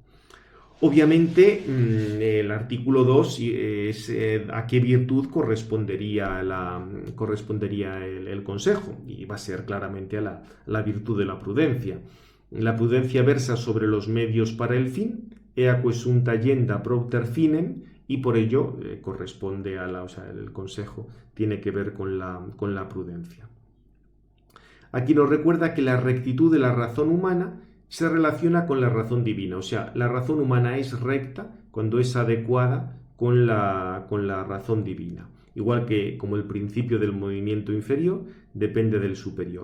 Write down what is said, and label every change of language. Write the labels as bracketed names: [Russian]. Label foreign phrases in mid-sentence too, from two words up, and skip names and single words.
[Spanish] Obviamente, el artículo 2 es a qué virtud correspondería el consejo, y va a ser claramente a la virtud de la prudencia. La prudencia versa sobre los medios para el fin, [Latin] ea quaesunta agenda propter finem, [Spanish] y por ello corresponde el consejo tiene que ver con la prudencia. Aquí nos recuerda que la rectitud de la razón humana se relaciona con la razón divina, o sea, la razón humana es recta cuando es adecuada con la razón divina, igual que como el principio del movimiento inferior depende del superior.